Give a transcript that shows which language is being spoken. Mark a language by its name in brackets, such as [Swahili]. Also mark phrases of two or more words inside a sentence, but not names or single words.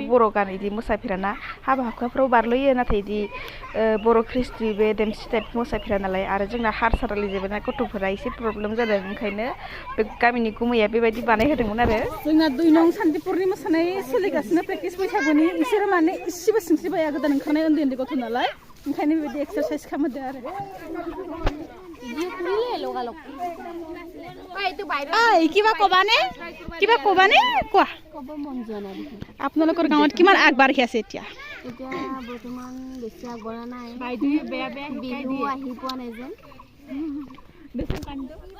[Bodo] बर' गान इदि मोसाफेराना हाबा हुखाफ्राव बारल'यो नाथाय इदि बर' ख्रिस्टि बे देमसि टाइप मोसाफेरा नालाय आरो जोंना हारसा रायज्लायजोबोना गथ'फोरा एसे प्रब्लेम जादों ओंखायनो बे गामिनि गुमैया बेबायदि बानायहोदोंमोन आरो जोंना 2 नं सान्तिपुरनि मोसानाय सोलिगासिनो प्रेक्टिस बैसागुनि इसोर माने इसेबो सिंस्रि बाया गोदान ओंखारनाय उन्दै गथ' नालाय ओंखायनो बेबायदि एक्सारसाइज खालामदों आरो [Assamese] কিবা কবানে কোৱা আপোনালোকৰ গাঁৱত কিমান আগবাঢ়ি আছে এতিয়া বৰ্তমান বেছি আগবঢ়া নাই বাইদেউ বেয়া বিহু আহি পোৱা নাই যেন বেছি কান্দো